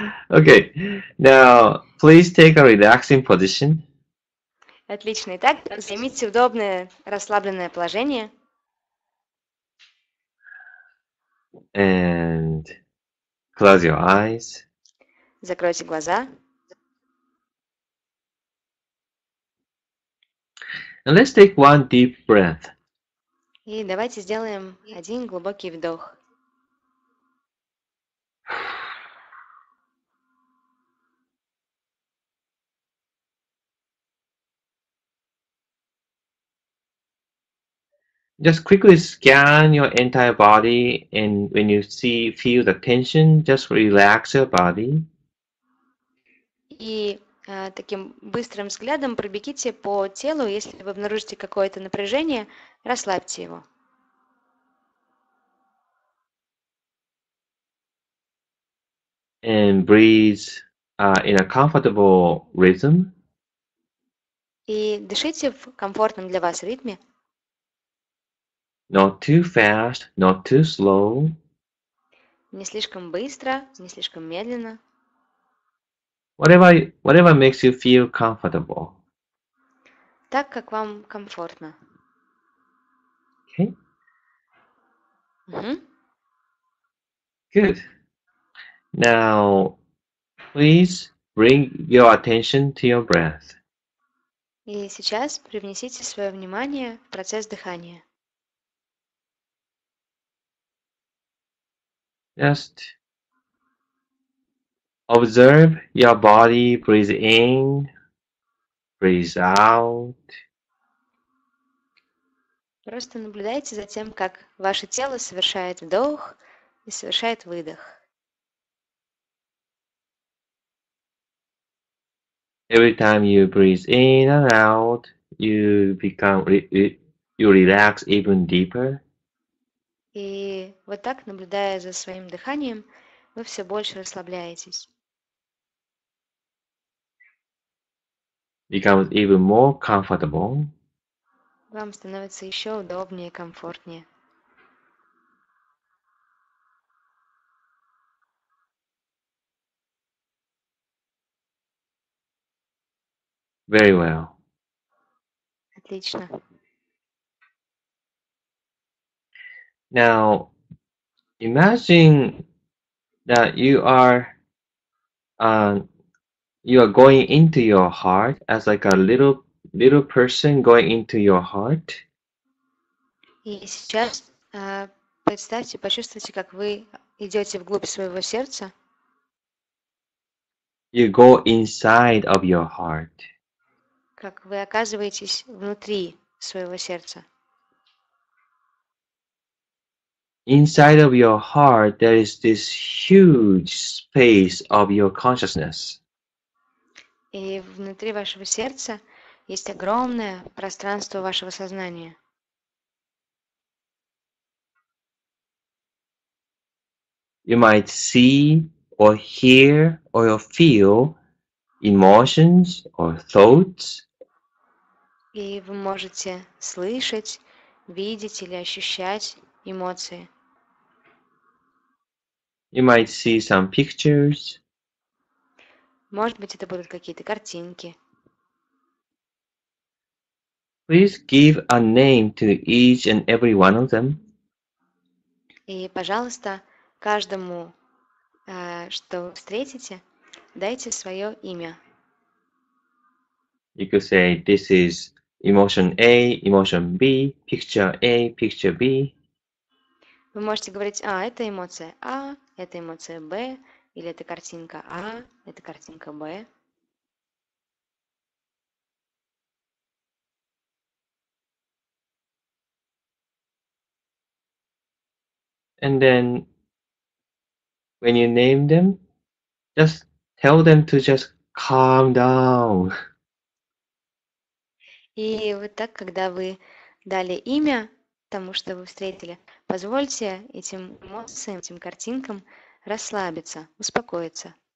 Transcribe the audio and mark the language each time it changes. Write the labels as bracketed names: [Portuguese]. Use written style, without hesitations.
[English] Okay, now please take a relaxing position. [Russian] Отлично. Итак, займите удобное, расслабленное положение. [English] And close your eyes. [Russian] Закройте глаза. [English] And let's take one deep breath. [Russian] И давайте сделаем один глубокий вдох. [English] Just quickly scan your entire body, and when you feel the tension, just relax your body. [Russian] И таким быстрым взглядом пробегите по телу. Если вы обнаружите какое-то напряжение, расслабьте его. [English] And breathe in a comfortable rhythm. [Russian] И дышите в комфортном для вас ритме. [English] Not too fast, not too slow. [Russian] Не слишком быстро, не слишком медленно. [English] Whatever makes you feel comfortable. [Russian] Так, как вам комфортно. [English] Okay, Мгм. good. Now, please bring your attention to your breath. [Russian] И сейчас привнесите свое внимание в процесс дыхания. [English] Just observe your body, breathe in, breathe out. [Russian] Просто наблюдайте за тем, как ваше тело совершает вдох и совершает выдох. [English] Every time you breathe in and out, you relax even deeper. [Russian] И вот так, наблюдая за своим дыханием, вы все больше расслабляетесь. [English] Becomes even more comfortable. [Russian] Вам становится еще удобнее и комфортнее. [English] Very well. [Russian] Отлично. [English] Now, imagine that uh, you are going into your heart as like a little person going into your heart. [Russian] И сейчас представьте, почувствуйте, как вы идете вглубь своего сердца, [English] You go inside of your heart. [Russian] как вы оказываетесь внутри своего сердца. [English] Inside of your heart, there is this huge space of your consciousness. [Russian] И внутри вашего сердца есть огромное пространство вашего сознания. [English] You might see or hear or feel emotions or thoughts. [Russian] И вы можете слышать, видеть или ощущать эмоции. [English] You might see some pictures. [Russian] Может быть, это будут какие-то картинки. [English] Please give a name to each and every one of them. [Russian] И, пожалуйста, каждому, что вы встретите, дайте свое имя. [English] You could say this is emotion A, emotion B, picture A, picture B. [Russian] Вы можете говорить, это эмоция А, это эмоция Б, или это картинка А, это картинка Б. [English] And then when you name them, just tell them to just calm down. [Russian] И вот так, когда вы дали имя тому, что вы встретили, позвольте этим эмоциям, этим картинкам расслабиться, успокоиться.